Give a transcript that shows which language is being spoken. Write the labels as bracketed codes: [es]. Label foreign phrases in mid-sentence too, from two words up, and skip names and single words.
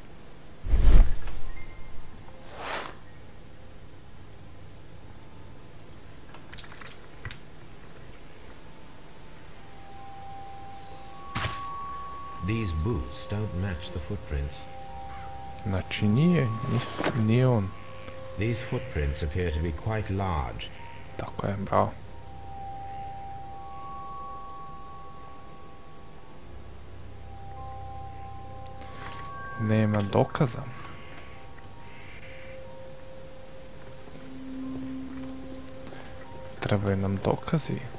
[en] These boots don't match the footprints. [hr] Znači nije on. [en] These footprints appear to be quite large. [hr] Tako je, bravo. Nema dokaza. Trebaju nam dokazi.